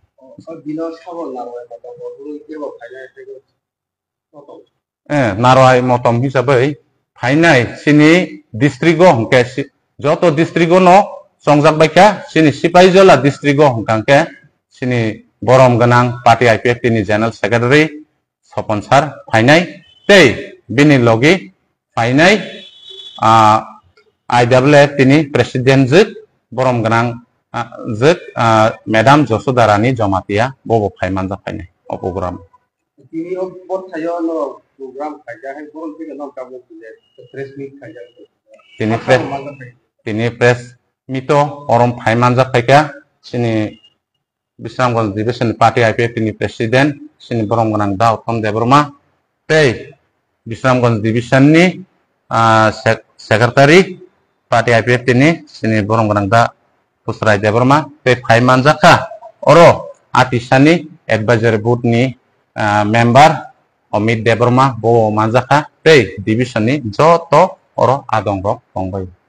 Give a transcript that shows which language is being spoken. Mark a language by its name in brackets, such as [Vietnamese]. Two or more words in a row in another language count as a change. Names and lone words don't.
[Kok Borok] narwai motom hisabai phainai sini district o hongke joto district no songjak baikha sini Sipaijala district o hongkangke sini borom ganang party IPF ni [English] general secretary [Kok Borok] Sopon sar phainai tei bini logi phainai IWF tini president juk borom ganang juk madam Josodarani Jomatia bobo phai manjak phainai o program তিনি বট থাইও ন প্রোগ্রাম খাইজা হে বরং থেকে ন কাবো দিলে প্রেস মিট খাইজা tini press mito orom phai manjak phaika sini Bisramganj division party IPF tini president sini borom ganang da Uttam Debroma tei Bisramganj division ni secretary party IPF tini sini borom ganang da Pusrai Debroma tei phai manjaka oro atisani [English] advisory board [Kok Borok] ni member Omid Debroma bo manjaka tei division ni joto oro adong rok tongbai